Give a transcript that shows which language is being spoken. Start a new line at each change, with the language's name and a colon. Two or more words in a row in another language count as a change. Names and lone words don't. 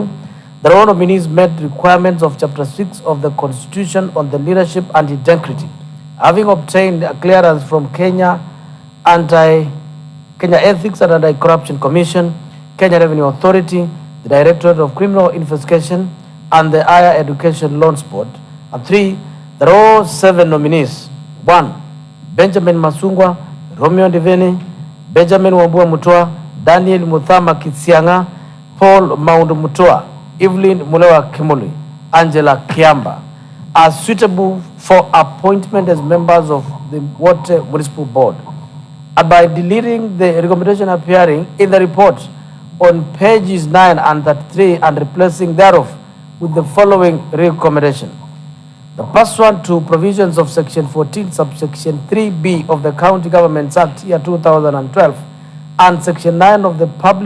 English: The all nominees met requirements of Chapter 6 of the Constitution on the leadership and integrity, having obtained a clearance from Kenya Ethics and Anti-Corruption Commission, Kenya Revenue Authority, the Directorate of Criminal Investigation, and the Higher Education Loans Board. And 3, there are all 7 nominees. 1, Benjamin Masungwa, Romeo Ndiveni, Benjamin Wambua Mutua, Daniel Muthama Kisianga, Paul Maundu Mutua, Evelyn Mulewa Kimuli, Angela Kiamba, are suitable for appointment as members of the Water Municipal Board. And by deleting the recommendation appearing in the report on pages 9 and 33 and replacing thereof with the following recommendation. The pursuant to provisions of Section 14, subsection 3B of the County Governments Act, year 2012, and Section 9 of the Public